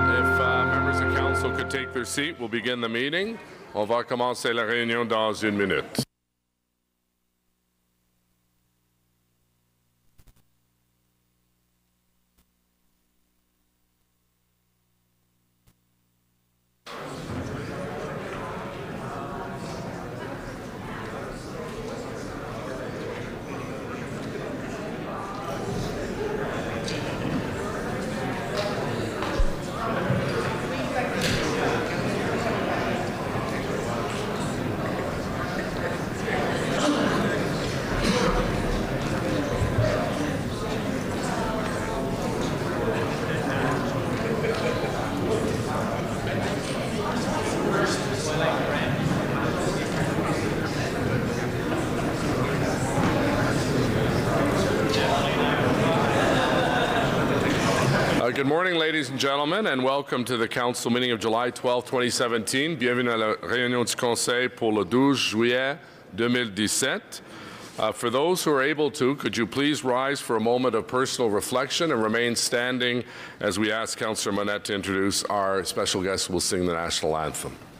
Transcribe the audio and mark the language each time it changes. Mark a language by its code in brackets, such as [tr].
[en] If members of council could take their seat, we'll begin the meeting. [fr] On va commencer la réunion dans une minute. [en] Good morning, ladies and gentlemen, and welcome to the council meeting of July 12, 2017. [fr] Bienvenue à la réunion du Conseil pour le 12 juillet 2017. [en] For those who are able to, could you please rise for a moment of personal reflection and remain standing as we ask Councillor Monette to introduce our special guest who will sing the national anthem.